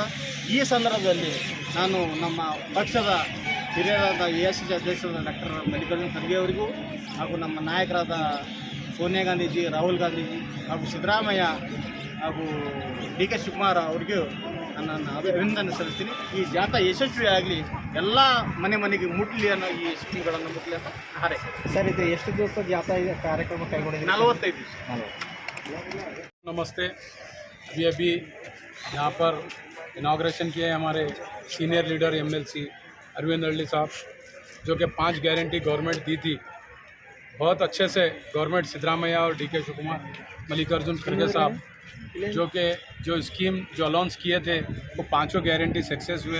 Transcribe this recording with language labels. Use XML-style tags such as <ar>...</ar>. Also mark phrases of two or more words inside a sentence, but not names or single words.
<kn>ಈ ಸಂದರ್ಭದಲ್ಲಿ ನಾನು ನಮ್ಮ ಪಕ್ಷದ ಹಿರಿಯರಾದ AICC ಅಧ್ಯಕ್ಷರಾದ ಡಾಕ್ಟರ್ ಮಲ್ಲಿಕಾರ್ಜುನ ಖರ್ಗೆ ಅವರಿಗೂ, ಹಾಗೂ ನಮ್ಮ ನಾಯಕರಾದ ಸೋನಿಯಾ ಗಾಂಧೀಜಿ, ರಾಹುಲ್ ಗಾಂಧೀಜಿ, ಹಾಗೂ ಸಿದ್ದರಾಮಯ್ಯ, ಹಾಗೂ DK ಶಿವಕುಮಾರ್ ಅವರಿಗೂ ನನ್ನನ್ನು ಅಭಿನಂದನೆ ಸಲ್ಲಿಸ್ತೀನಿ. ಈ ಜಾಥಾ ಯಶಸ್ವಿಯಾಗಲಿ, ಎಲ್ಲ ಮನೆಗೆ ಮುಟ್ಲಿ ಅನ್ನೋ ಈ ಸ್ಕೀಮ್ಗಳನ್ನು ಮುಟ್ಲಿ ಅಂತ ಹಾರೈಕೆ. ಸರ್, ಇದು ಎಷ್ಟು ದಿವಸ ಜಾಥಾ ಕಾರ್ಯಕ್ರಮ ಕೈಗೊಂಡಿದ್ದೀವಿ? 45 ದಿವಸ.</kn> <hi>नमस्ते। अभी यहाँ पर इनाग्रेशन किए हमारे</hi> <en>senior leader</en> <hi>MLC अरविंद अडली साहब, जो कि 5</hi> <en>guarantee government</en> <hi>दी थी। बहुत अच्छे से गवर्नमेंट सिद्धरामैया और DK शिवकुमार, मल्लिकार्जुन खड़गे साहब, जो स्कीम जो अनाउंस किए थे वो 5</hi> <en>guarantee success</en> <hi>हुए।</hi>